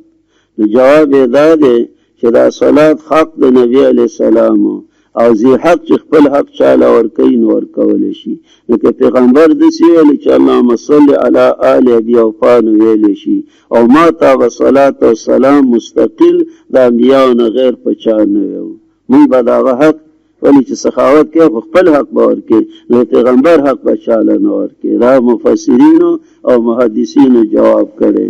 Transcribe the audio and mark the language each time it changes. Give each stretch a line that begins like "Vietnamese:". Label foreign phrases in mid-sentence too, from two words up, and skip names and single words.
Pashto: نو جواب دا دی چې دا صلات حق د نبی علیه السلام او زی حق چې خپل حق چاله ورکوي نو ورکولی شي، نو که پیغمبر داسې ویلي چې
Arabic: اللهم صل علی آل ابي اوفا
Pashto: نو ویلی شي، او ما ته به صلات او سلام مستقل د انبیاو نه غیر په چا نه ویو، موږ به د هغه حق ولی چې سخاوت کوي خو خپل حق به ورکوي، نو پیغمبر حق به چاله نه ورکوي. دا مفسرینو او محدثینو جواب کړی.